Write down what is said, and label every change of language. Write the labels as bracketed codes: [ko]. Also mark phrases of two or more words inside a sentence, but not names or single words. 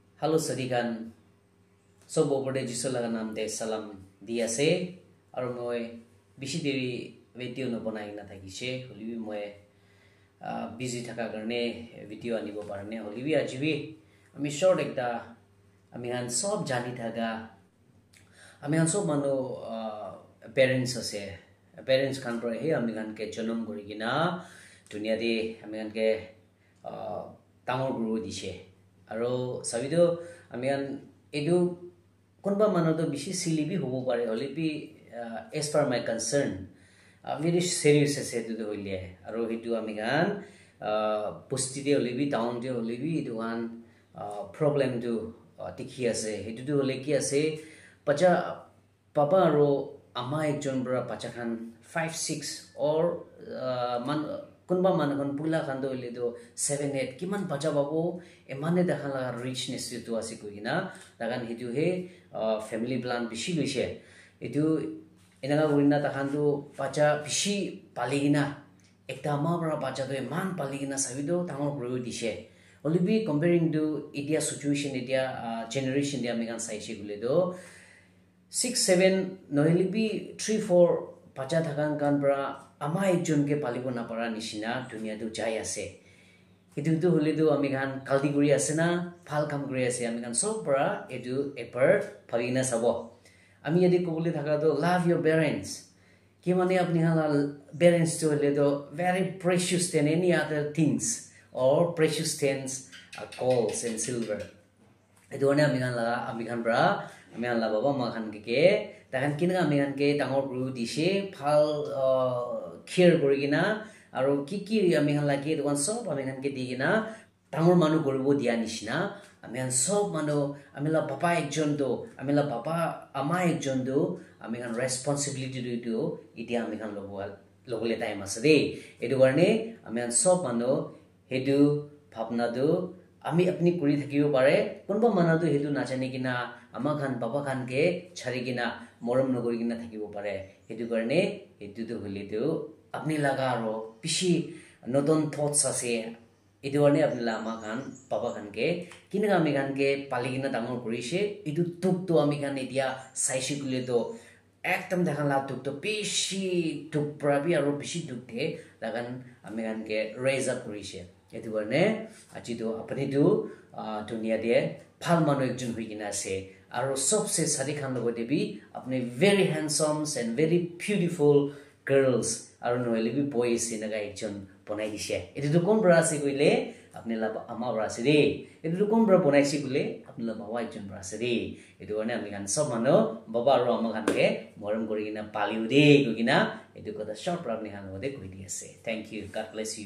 [nag] Halo sadikan so bobode jisolaga naam de salam diase aru moi bishi deri video no banai na thakise holibi moi busy thaka karne video anibo parne holibi ajibi ami short ekta ami han sob jani thaga ami han sob mano parents ase parents kan pro he ami kan ke janam kori gina dunia de ami kan ke tamor guru dise aro sabido ami kan edu konba manodo bishi silibi hobo pare holibi [en] as per my concern very serious [nag] ase edu hoile aro hitu ami kan pusti de holibi down de holibi edu kan problem du tikhi ase hitu du hole ki ase pacha papa aro ama ekjon bra pacha khan 5 6 or man kunba man kon pula khan do le do 7 8 kiman bacha babo emane dakhala richness tu ase koina dagan hitu he [en] family plan [nag] bishi loise etu enaga winna ta khan do bacha bishi paligina ekta ma bra bacha do man paligina sabido tangor grow dise olibi [en] comparing to India situation [nag] India generation dia megan saisi gule do 6 7 nohelibi 3 4 bacha thakan kan bra ama ekjon ke palibo na para nishina dunia du jai ase edu tu hole du ami kan kaldi guri ase na phal kam guri ase ami kan sob para edu eper phalina sabo ami yadi kobule thaka do [en] love your parents [nag] ki mane apni hala parents to hole do [en] very precious than any other things or precious things gold and silver [nag] edu ne ami kan bra ami kan la baba ma kan ke takan kinga ami kan ke tangor guru dise phal care gorigina aro kiki ami han lagi duan sob ami han ke digina tangor manu goribo dia nishina ami han sob manu ami la papa ekjon do ami la papa ama ekjon do ami han responsibility do itia ami han logole [en] time asade [nag] edu garne ami han sob manu hedu bhabna do ami apni kuri thakibo pare konba mana do hedu nachane kina ama khan papa khan ke chari kina moram nogori kina thakibo pare edu garne edu do hole do apni laga ro pishi noton thoughts ase edu garne apni la ama khan papa khan ke kina ami khan ke paligina dangor korise edu tuk to ami khan etia saisi gule do ekdam dekhan la tuk to pishi tuk prabi aro pishi tuk the dagan ami khan ke [en] raise up [nag] korise edu garne aji do apni do dunia de phal manu ekjon hoigina ase aro sobse sadi khan logo debi apni [en] very handsome and very beautiful girls [nag] aro noile bi boys inaga ekjon bonai dise edu to kon bra ase koile apni la ama bra ase de edu to kon bra bonai ase koile apni la bawa ekjon bra ase de edu garne ami kan sob manu baba aro ama khan ke moram kori kina paliu de kogina edu kota short bra apni khan lode koi di ase [en] thank you god bless you